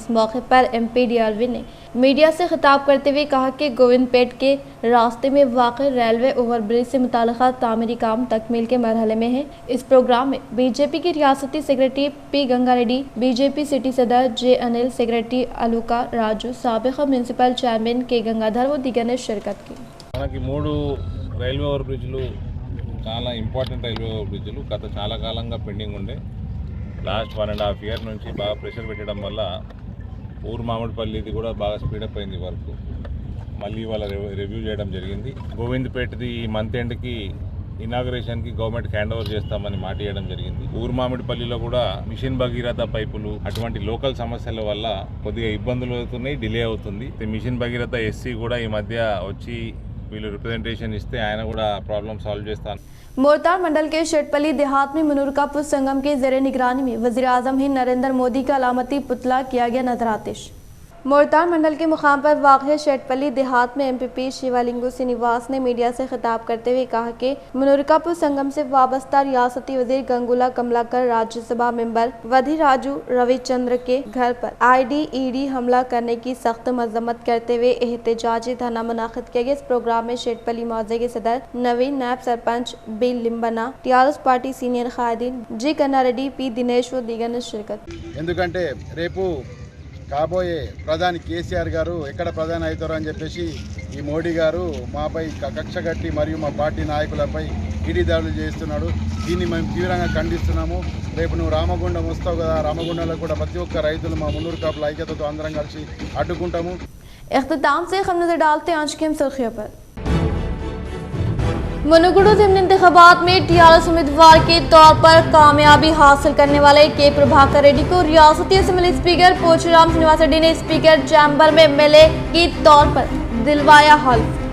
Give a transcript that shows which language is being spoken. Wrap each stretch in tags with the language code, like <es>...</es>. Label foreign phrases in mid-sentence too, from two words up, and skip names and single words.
<ur>اس موقع پر MP DRV نے میڈیا سے خطاب کرتے ہوئے کہا کہ گووندپیٹ کے راستے میں واقع</ur> <en>railway over bridge</en> <ur>سے متعلقہ تعمیری کام تکمیل کے مرحلے میں ہے. اس پروگرام میں BJP کی ریاستی سیکریٹری P گنگا ریڈی، BJP سٹی صدر J انیل، سیکریٹری الوکا راجو، سابق</ur> <en>municipal chairman</en> <ur>کے گنگادھر و دیگر نے شرکت کی.</ur> <te>మనకి 3</te> <en>railway over bridges</en> <te>చాలా</te> <en>important railway over bridges</en> <te>గత చాలా కాలంగా పెండింగ్ ఉండే</te> <en>last 1.5 year</en> <te>నుంచి బాగా ప్రెషర్ పెట్టడం వల్ల ఊరు మామిడిపల్లిది కూడా బాగా స్పీడప్ అయింది వర్క్. మళ్ళీ వాళ్ళ రివ్యూ చేయడం జరిగింది. గోవిందపేటది ఈ</te> <en>month endki</en> <te>ఇనాగరేషన్కి గవర్నమెంట్కి</te> <en>hand over</en> <te>చేస్తామని మాట ఇవ్వడం జరిగింది. ఊరు మామిడిపల్లిలో కూడా మిషన్ భగీరథ పైపులు అటువంటి లోకల్ సమస్యల వల్ల కొద్దిగా ఇబ్బందులు అవుతున్నాయి, డిలే అవుతుంది. మిషన్ భగీరథ ఎస్సీ కూడా ఈ మధ్య వచ్చి వీళ్ళు రిప్రజెంటేషన్ ఇస్తే ఆయన కూడా</te> <en>problem solve</en> <te>చేస్తాను.</te> <ur>مورتار منڈل کے شیٹپلی دیہات میں منورکاپور سنگم کے زیر نگرانی میں وزیر اعظم ہند نریندر مودی کا علامتی پتلا کیا گیا نذر آتش. مورتار منڈل کے مقام پر واقع شیٹپلی دیہات میں ایم پی پی شیوالنگو سرینواس نے میڈیا سے خطاب کرتے ہوئے کہا کہ منورکاپور سنگم سے وابستہ ریاستی وزیر گنگولا کملاکر، راجیہ سبھا ممبر ودھی راجو روی چندر کے گھر پر IDED حملہ کرنے کی سخت مذمت کرتے ہوئے احتجاجی دھرنا منعقد کیا گیا. اس پروگرام میں شیٹپلی موضع کے صدر نوین، نائب سرپنچ بی لمبنا، TRS</ur> <en>party senior</en> <ur>قائدین جی کنا ریڈی، P دنیش و دیگر نے شرکت.</ur> <te>ఎందుకంటే రేపు కాబోయే ప్రధాని కేసీఆర్ గారు ఎక్కడ ప్రధాని అవుతారో అని చెప్పేసి ఈ మోడీ గారు మాపై కక్ష కట్టి మరియు మా పార్టీ నాయకులపై ఈడీ దాడులు చేస్తున్నాడు. దీన్ని మేము తీవ్రంగా ఖండిస్తున్నాము. రేపు నువ్వు రామగుండం వస్తావు కదా, రామగుండంలో కూడా ప్రతి ఒక్క రైతులు మా మున్నూరు కాపుల ఐక్యతతో అందరం కలిసి అడ్డుకుంటాము.</te> <ur>اختتام سے ہم نظر ڈالتے ہیں آج کی سرخیوں پر. منوگوڈو ضمنی انتخابات میں TRS امیدوار کے طور پر کامیابی حاصل کرنے والے کے پربھاکر ریڈی کو ریاستی</ur> <en>assembly speaker</en> <ur>پوچارم سرینواس ریڈی نے</ur> <en>speaker chamber</en> <ur>میں MLA کے طور پر دلوایا حلف.</ur>